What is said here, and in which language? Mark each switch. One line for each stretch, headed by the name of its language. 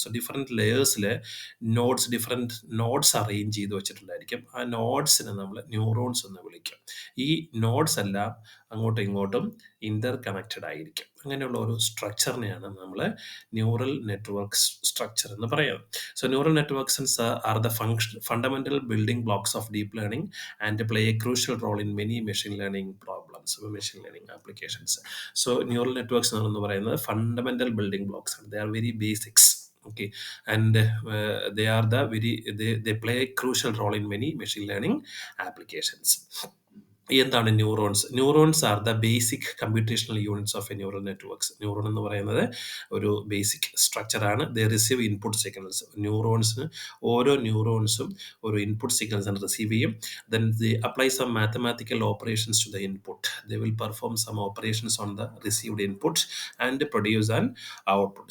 Malayalam: So different notes arrange ചെയ്ത് വെച്ചിട്ടുണ്ടായിരിക്കും. ആ നോട്ട്സിനെ നമ്മൾ ന്യൂറോൺസ് എന്ന് വിളിക്കും. ഈ നോട്ട്സ് എല്ലാം അങ്ങോട്ടും ഇങ്ങോട്ടും ഇന്റർ കണക്റ്റഡ് ആയിരിക്കും. അങ്ങനെയുള്ള ഒരു സ്ട്രക്ചറിനെയാണ് നമ്മൾ ന്യൂറൽ നെറ്റ്വർക്ക് സ്ട്രക്ചർ എന്ന് പറയുന്നത്.
English: So neural networks are the fundamental building blocks of deep learning and play a crucial role in many machine learning problems, machine learning applications.
Malayalam: So neural networks എന്ന് പറയുന്നത് fundamental building blocks ആണ്.
English: They are very basics. Okay, and they are the they play a crucial role in many machine learning applications.
Malayalam: എന്താണ് neurons?
English: Neurons are the basic computational units of a neural networks.
Malayalam: Neuron എന്ന് പറയുന്നത് ഒരു basic സ്ട്രക്ചറാണ്.
English: They receive input signals.
Malayalam: ഓരോ ന്യൂറോൺസും ഒരു input signals receive ചെയ്യും.
English: Then they apply some mathematical operations to the input. They will perform some operations on the received input and produce an output.